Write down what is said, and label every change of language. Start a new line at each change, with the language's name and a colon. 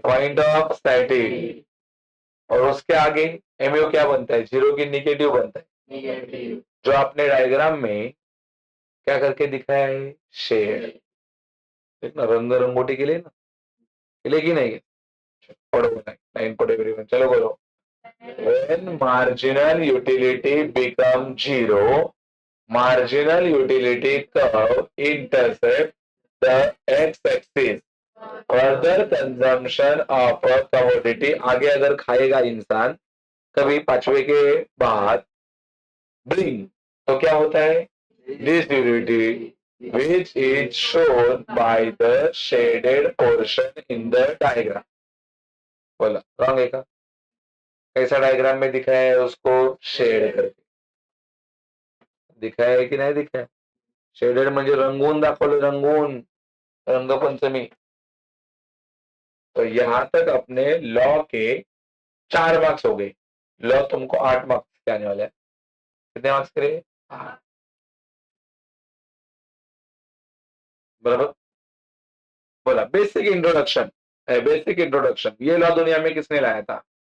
Hindi: Point of static. और उसके आगे एमयू क्या बनता है? जीरो की निगेटिव बनता है, जो आपने डायग्राम में क्या करके दिखाया है? शेड. देखना रंग रंगोटी के लिए ना, के की नहीं? पढ़ो लाइन पढ़ो एवरीवन, चलो बोलो.
English: When marginal utility become zero, marginal utility curve intercept the x-axis. Further consumption of a commodity.
Hindi: आगे अगर खाएगा इंसान कभी 5वें के बाद bring, तो क्या होता है?
English: This utility which is shown by the shaded portion in the diagram.
Hindi: बोला रॉन्ग है का? कैसा डायग्राम में दिखाया है? उसको शेड करके दिखाया है कि नाही दिखाया?
Marathi: शेडेड म्हणजे रंगून दाखवलं, रंगून, रंगपंचमी.
Hindi: तो यहां तक अपने लॉ के 4 मार्क्स हो गए. लॉ तुमको 8 मार्क्स के आने वाला है. कितने मार्क्स करे? बराबर. बोला बेसिक इंट्रोडक्शन. बेसिक इंट्रोडक्शन, ये लॉ दुनिया में किसने लाया था?